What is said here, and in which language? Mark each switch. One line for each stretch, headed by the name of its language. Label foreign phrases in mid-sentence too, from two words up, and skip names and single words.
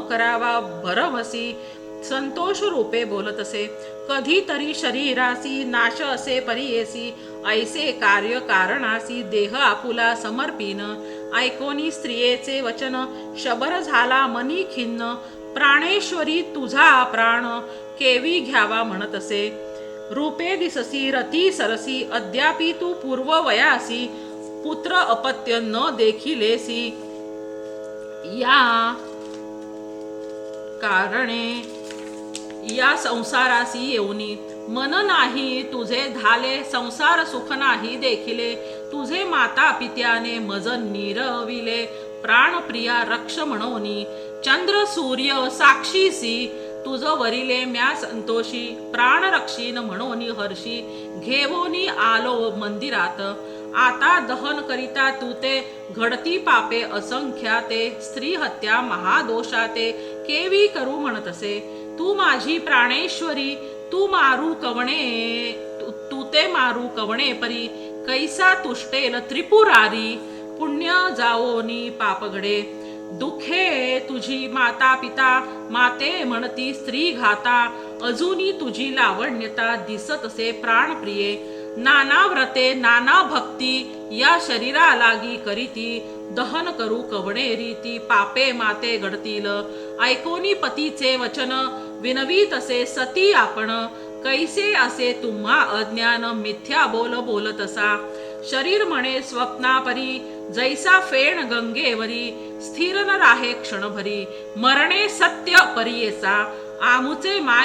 Marathi: करावा भरवसी संतोष रूपे बोलत असे कधी तरी शरीरासी नाश असे परियेसी ऐसे कार्य कारणासी देह आपुला समर्पिन ऐकोनी स्त्रियेचे वचन शबर झाला मनी खिन्न प्राणेश्वरी तुझा प्राण केवी घ्यावा म्हणत असे रूपे दिससी रती सरसी अद्यापि तू पूर्व वयासी पुत्र अपत्य न देखिलेसी या कारणे या संसारासी येऊनी मन नाही तुझे झाले संसार सुख नाही देखिले तुझे माता पित्याने मज निरविले प्राणप्रिया रक्ष म्हणोनी चंद्र सूर्य साक्षीसी तुझ वरिले म्या संतोषी प्राण रक्षीन म्हणोनी हर्षी घेवोनी आलो मंदिरात आता दहन करिता तू ते घडती पापे असंख्याते स्त्री हत्या महादोषाते केवी करू म्हणत असे तू माझी प्राणेश्वरी तू ते मारू कवणे परी कैसा तुष्टेल त्रिपुरारी पुण्य जावोनी पापगडे दुखे तुझी माता पिता माते म्हणती स्त्री घाता अजूनी तुझी लावण्यता दिसतसे प्राणप्रिये नाना व्रते नाना भक्ती या शरीरा लागी करीती दहन करू कवणे रीती पापे माते घडतील ऐकोनी पतीचे वचन विनवीत असे सती आपण कैसे असे तुम्हा अज्ञान मिथ्या बोलत असा शरीर म्हणे स्वप्नापरी जैसा फेण गंगेवरी स्थिर न राहे क्षणभरी मरणे सत्य परियेसा आमुचे माय